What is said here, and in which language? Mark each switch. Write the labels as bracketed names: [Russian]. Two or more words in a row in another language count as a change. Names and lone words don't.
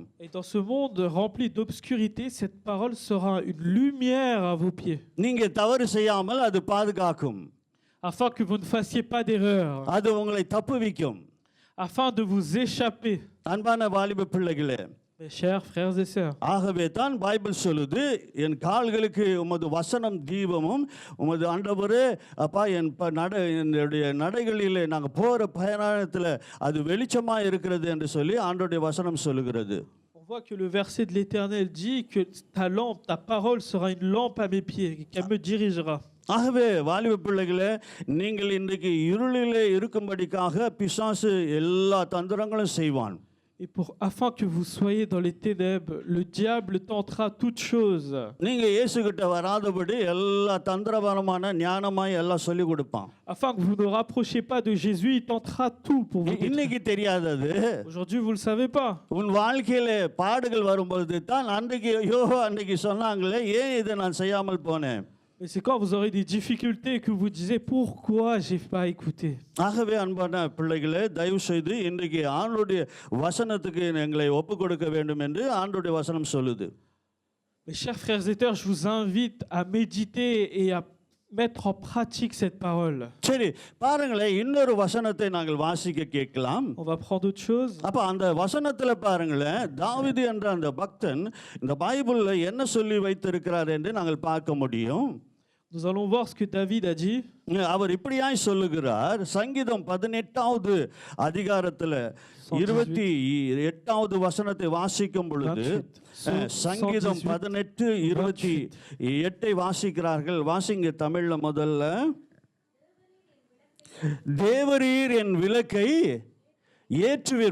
[French] et dans ce monde rempli d'obscurité, cette parole sera une lumière à vos pieds, [Tamil] நீங்க தவறு செய்யாமல் அது பாதுகாக்கும். [French] afin que vous ne fassiez pas d'erreur, [Tamil] அது உங்களை தப்புவிக்கும். [French] afin de vous échapper. [Tamil] அன்பான வாலிப பிள்ளைகளே, [French] Mes chers frères et sœurs, [Tamil] ஆகவே தான் பைபிள் சொல்லுது என் கால்களுக்கு உமது வசனம் தீபமும் உமது ஆண்டவரே அப்பா என்னுடைய நடைகளிலே நாங்கள் போகிற பயணத்தில் அது வெளிச்சமாக இருக்கிறது என்று சொல்லி ஆண்டவருடைய வசனம் சொல்லுகிறது. [French] on voit que le verset de l'Éternel dit que ta lampe, ta parole sera une lampe à mes pieds, qu'elle me dirigera. [Tamil] ஆகவே வாலிப பிள்ளைகளே, நீங்கள் இன்றைக்கு இருளிலே இருக்கும்படிக்காக பிசாசு எல்லா தந்திரங்களும் செய்வான். [French] Et afin que vous soyez dans les ténèbres, le diable tentera toutes choses. [Tamil] நீங்க இயேசு கிட்ட வராதபடி எல்லா தந்திரபரமான ஞானமாய் எல்லாம் சொல்லி கொடுப்பான். [French] Afin que vous ne rapprochiez pas de Jésus, il tentera tout pour vous. [Tamil] இன்னைக்கு தெரியாதது. [French] Aujourd'hui, vous ne le savez pas. [Tamil] உன் வாழ்க்கையில பாடுகள் வரும்பொழுது தான் அன்றைக்கு சொன்னாங்களே ஏன் இதை நான் செய்யாமல் போனேன். [French] Mais c'est quand vous aurez des difficultés que vous disiez pourquoi j'ai pas écouté. [Tamil] ஆகவே அன்பான பிள்ளைகளே, தயவு செய்து இன்றைக்கு ஆண்டவருடைய வசனத்துக்கு எங்களை ஒப்பு கொடுக்க வேண்டும் என்று ஆண்டவருடைய வசனம் சொல்லுது. [French] Mes chers frères et sœurs, je vous invite à méditer et à mettre en pratique cette parole. [Tamil] சரி, பாருங்களேன், இன்னொரு வசனத்தை நாங்கள் வாசிக்க கேட்கலாம். [French] On va prendre autre chose. [Tamil] அப்ப அந்த வசனத்துல பாருங்களேன், தாவீது என்ற அந்த பக்தன் இந்த பைபிள்ல என்ன சொல்லி வைத்திருக்கிறார் என்று நாங்கள் பார்க்க முடியும். [French] Nous allons voir ce que David a dit. [Tamil] அவர் இப்படியாய் சொல்லுகிறார். சங்கீதம் 18வது அதிகாரத்தில் 28வது வசனத்தை வாசிக்கும் பொழுது சங்கீதம் 18:28 வாசிக்கிறார்கள். வாசிங்க தமிழ்ல முதல்ல. தேவரீர் என் விளக்கை ஏற்றுவீர்.